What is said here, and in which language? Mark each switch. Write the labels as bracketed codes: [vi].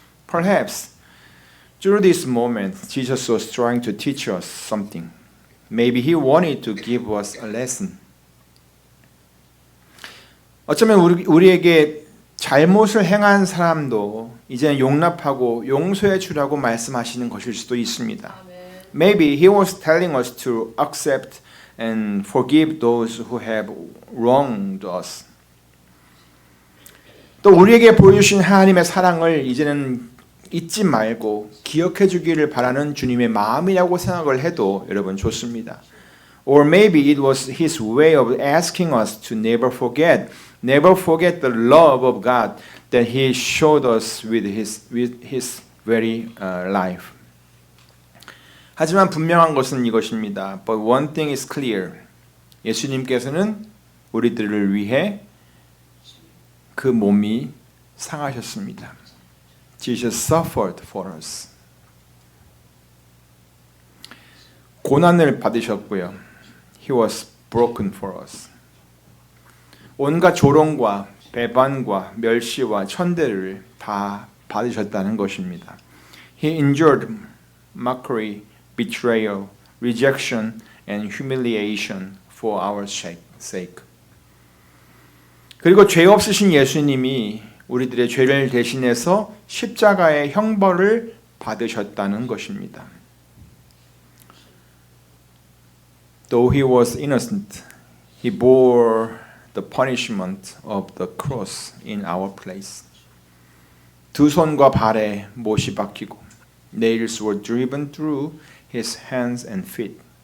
[en] Perhaps through this moment, Jesus was trying to teach us something. Maybe he wanted to give us a lesson. [ko] 어쩌면 우리에게 잘못을 행한 사람도 이제는 용납하고 용서해 주라고 말씀하시는 것일 수도 있습니다. [en] Maybe he was telling us to accept and forgive those who have wronged us. [ko] 또 우리에게 보여주신 하나님의 사랑을 이제는 잊지 말고 기억해 주기를 바라는 주님의 마음이라고 생각을 해도 여러분 좋습니다. [en] Or maybe it was His way of asking us to never forget the love of God that He showed us with His very life. [ko] 하지만 분명한 것은 이것입니다. [en] But one thing is clear. [ko] 예수님께서는 우리들을 위해 그 몸이 상하셨습니다. [en] Jesus suffered for us. [ko] 고난을 받으셨고요. [en] He was broken for us. [ko] 온갖 조롱과 배반과 멸시와 천대를 다 받으셨다는 것입니다. [en] He endured mockery, betrayal, rejection, and humiliation for our sake. [ko] 그리고 죄 없으신 예수님이 우리들의 죄를 대신해서 십자가의 형벌을 받으셨다는 것입니다. [en] Though he was innocent, he bore the punishment of the cross in our place. [ko] 두 손과 발에 못이 박히고 [en] nails were driven through his hands and feet.